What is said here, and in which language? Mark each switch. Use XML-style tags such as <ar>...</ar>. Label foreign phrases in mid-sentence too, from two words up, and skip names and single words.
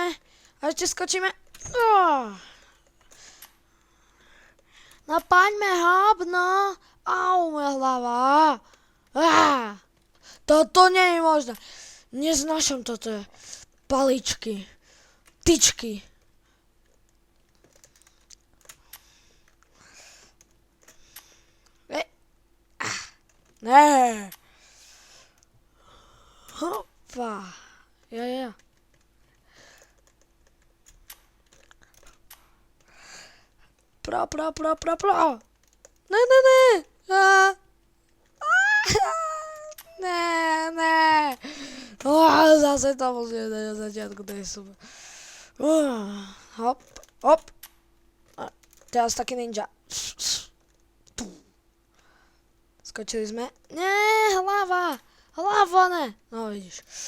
<sk>A ešte skočíme. Napaňme hop, no. Au, moja hlava. Toto nie je možné. Neznášam toto. Paličky. Tyčky. Ne. Hopa. Ja. Pro. Ne. Ne. Zase to musíme dať na začiatku tej super. Hop. Teraz taký ninja. Skočili sme. Ne, hlava ne. No vidíš.</sk>